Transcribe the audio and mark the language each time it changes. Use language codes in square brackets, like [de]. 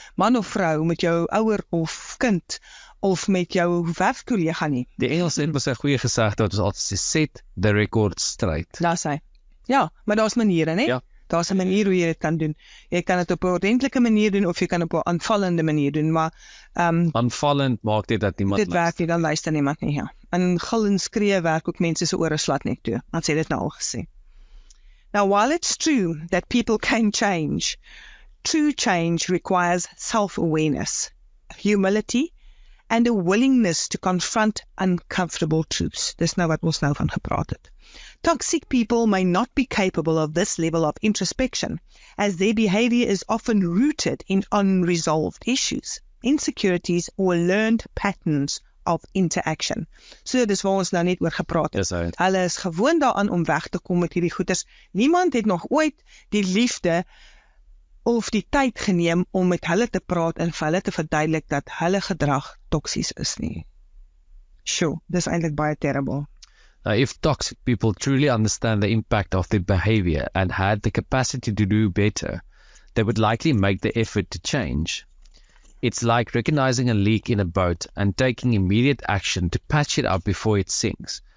[af] man of vrou, met jou ouer of kind, of met jou werkkollega nie. Die Engels het mos 'n goeie gesegde wat ons altyd sê, [en] set the record straight. [af] Daar's hy. Ja, maar daar's maniere, né? Ja. Daar's 'n manier hoe jy dit kan doen. Jy kan dit op 'n ordentlike manier doen of jy kan op 'n aanvallende manier doen, maar Aanvallend maak dit dat niemand dit werk nie, dan luister niemand nie, ja. En gil en skree werk ook mense se ore slat net toe. Dan sê dit nou al gesê. [en] Now, while it's true that people can change, true change requires self-awareness, humility, and a willingness to confront uncomfortable truths. [af] Dis nou wat ons nou van gepraat het. [en] Toxic people may not be capable of this level of introspection, as their behavior is often rooted in unresolved issues, insecurities, or learned patterns of interaction. [af] So dis waar ons nou net oor gepraat het. Dis right. Hulle is gewoon daaraan om weg te kom met hierdie goeders. Niemand het nog ooit die liefde of die tyd geneem om met hulle te praat en vir hulle te verduidelik dat hulle gedrag toksies is nie. Sure, dis eintlik baie terrible. [en] Now, if toxic people truly understand the impact of their behavior and had the capacity to do better, they would likely make the effort to change. It's like recognizing a leak in a boat and taking immediate action to patch it up before it sinks.